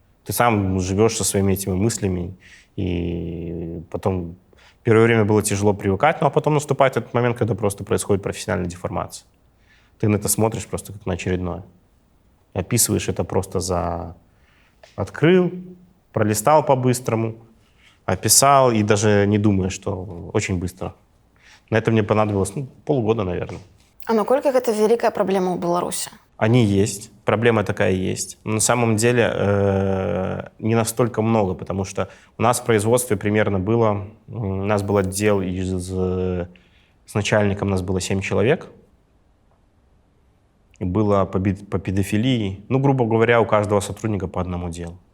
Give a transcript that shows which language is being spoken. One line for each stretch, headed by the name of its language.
Russian: Ты сам живешь со своими этими мыслями, и потом первое время было тяжело привыкать, а потом наступает этот момент, когда просто происходит профессиональная деформация. Ты на это смотришь просто как на очередное. Описываешь это просто открыл, пролистал по-быстрому, описал и даже не думаешь, что очень быстро. На это мне понадобилось полгода, наверное.
Belarusian: А наколькі гэта вялікая праблема ў Беларусі?
Russian: Они есть, проблема такая есть. Но на самом деле не настолько много, потому что у нас в производстве примерно у нас был отдел с начальником, у нас было 7 человек. И было по педофилии, грубо говоря, у каждого сотрудника по одному делу.